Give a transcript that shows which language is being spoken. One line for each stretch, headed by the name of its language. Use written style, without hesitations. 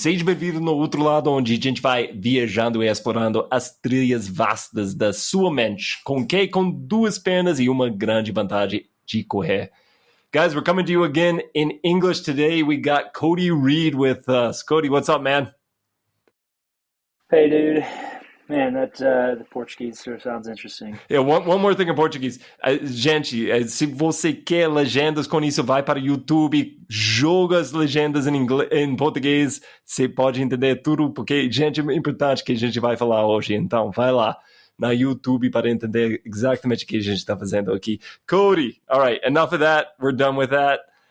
Portuguese: Seja bem-vindo no Outro Lado, onde a gente vai viajando e explorando as trilhas vastas da sua mente. Com quê? Com duas pernas e uma grande vantagem de correr.
English: Guys, we're coming to you again in English today. We got Cody Reed with us. Cody, what's up, man? Hey, dude. Man, that the Portuguese sure sounds interesting. Yeah, one more thing in Portuguese.
Portuguese: Gente, se você quer legendas com isso, vai para o YouTube, joga as legendas em português, você pode entender tudo, porque, gente, é importante que a gente vai falar hoje. Então, vai lá na YouTube para entender exatamente o que a gente está fazendo aqui.
English: Cody, all right, enough of that. We're done with that.